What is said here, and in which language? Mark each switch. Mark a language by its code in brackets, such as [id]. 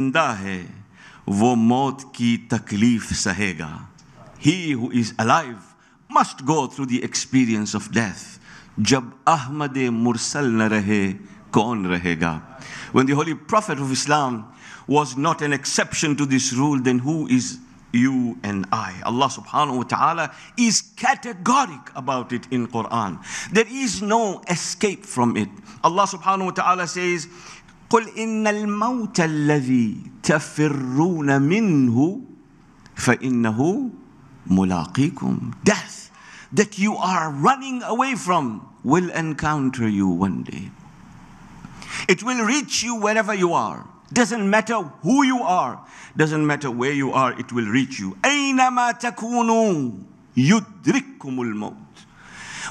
[ur] जिंदा है वो मौत की तकलीफ सहेगा. [en] He who is alive must go through the experience of death. [ur] जब अहमद मुरसल न रहे कौन रहेगा. [en] When the holy prophet of Islam was not an exception to this rule, then who is you and I? Allah subhanahu wa ta'ala is categoric about it in Quran. There is no escape from it. [ar] Allah subhanahu wa ta'ala says, قُلْ إِنَّ الْمَوْتَ الَّذِي تَفِرُّونَ مِنْهُ فَإِنَّهُ مُلَاقِيكُمْ. [en] Death that you are running away from will encounter you one day. It will reach you wherever you are. Doesn't matter who you are. Doesn't matter where you are, it will reach you. [ar] أَيْنَمَا تَكُونُوا يُدْرِكُمُ الْمَوْتِ.